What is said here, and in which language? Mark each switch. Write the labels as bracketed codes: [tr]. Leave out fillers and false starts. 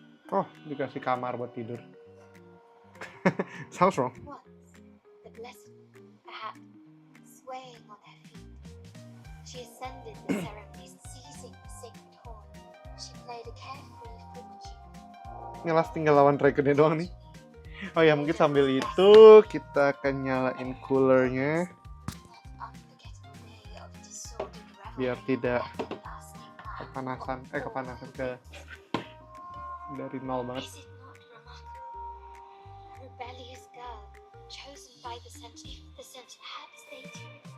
[id] Oh, dikasih kamar buat tidur. [en] Sounds wrong. once. The blessed, perhaps, swaying on her feet. She ascended the ceremonies, seizing the sacred horn. She played a carefree folk tune. [id] Ini last tinggal lawan dragonnya doang nih. Oh ya, mungkin sambil itu kita akan nyalain coolernya [en] Unforgettable day of disordered revelry [id] biar tidak [en] and lasting life. [id] kepanasan dari nol banget. [en] Is it not remarkable? A rebellious girl, chosen by the Sentinel. If the Sentinel had stated.